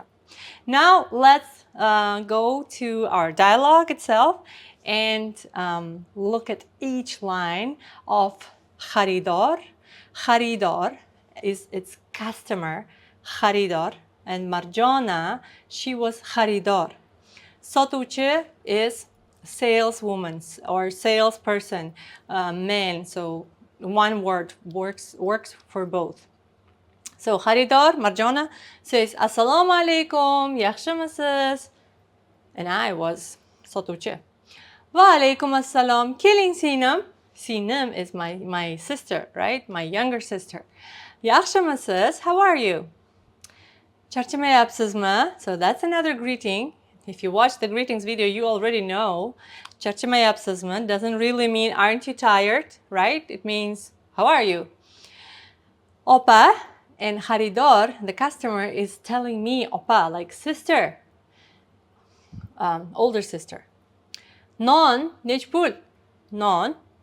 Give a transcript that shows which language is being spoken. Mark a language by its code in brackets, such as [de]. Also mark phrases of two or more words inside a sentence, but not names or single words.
[en] Now let's go to our dialogue itself and look at each line of kharidar. Kharidar is its customer, kharidar, and Marjona, she was kharidar. Sotuvchi is saleswoman or salesperson, man. So one word works for both. So kharidar, Marjona, says [uz] assalamu alaikum, yaxshimisiz? [en] And I was [uz] sotuvchi. Wa alaikum assalam. Keling singlim. [en] Singlim is my sister, right? My younger sister. Yaxshimisiz? How are you? [uz] Charchamayapsizmi? [en] So that's another greeting. If you watch the greetings video, you already know. Charchamayapsizmi doesn't really mean aren't you tired, right? It means how are you? Opa, and kharidar, the customer, is telling me opa, like sister, older sister. [uz] Non, nech pul? Non.